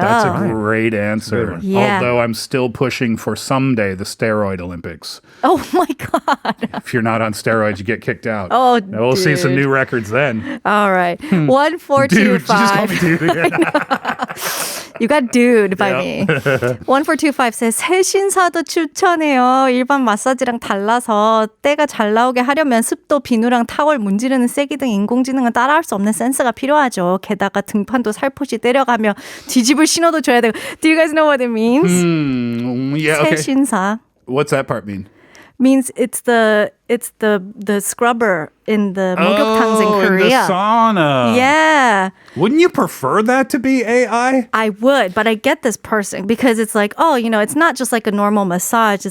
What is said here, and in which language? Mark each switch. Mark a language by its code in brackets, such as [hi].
[en] That's a great answer. Yeah. Although I'm still pushing for someday the steroid Olympics. Oh my God. If you're not on steroids, you get kicked out. Oh, now we'll see some new records then. All right. 1425. Dude, you just call me dude again. You got dude by me. 1425 says, [ko] 새 신사도 추천해요. 일반 마사지랑 달라서 때가 잘 나오게 하려면 습도, 비누랑 타월, 문지르는 세기 등 인공지능은 따라할 수 없는 센서가 필요하죠. 게다가 등판도 살포시 때려가며 뒤집을 신호도 줘야 되고. [en] Do you guys know what it means? Yeah, okay. [ko] 새 신사. [en] What's that part mean? Means it's the scrubber in the 목욕탕s in Korea. In the sauna. Yeah. Wouldn't you prefer that to be AI? I would, but I get this person because it's like, oh, you know, it's not just like a normal massage.